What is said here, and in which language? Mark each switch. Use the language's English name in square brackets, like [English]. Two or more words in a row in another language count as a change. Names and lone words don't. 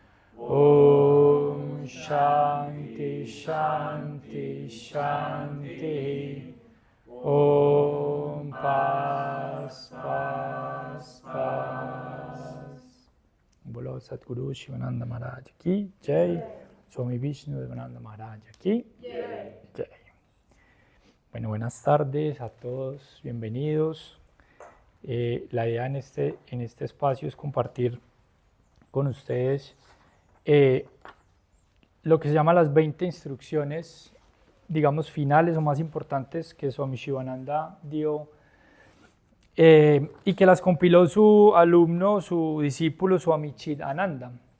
[Sanskrit] ॐ शान्ति शान्ति शान्ति. [Spanish] Om Paz Paz Paz. [Hindi] बोलो सतगुरु शिवानन्द महाराज की जय. स्वामी विष्णु देवानन्द महाराज की जय. [Spanish] Bueno, buenas tardes a todos, bienvenidos. La idea en este espacio es compartir con ustedes lo que se llama las 20 instrucciones, digamos, finales o más importantes que Swami Shivananda dio y que las compiló su alumno, su discípulo Swami Chidananda.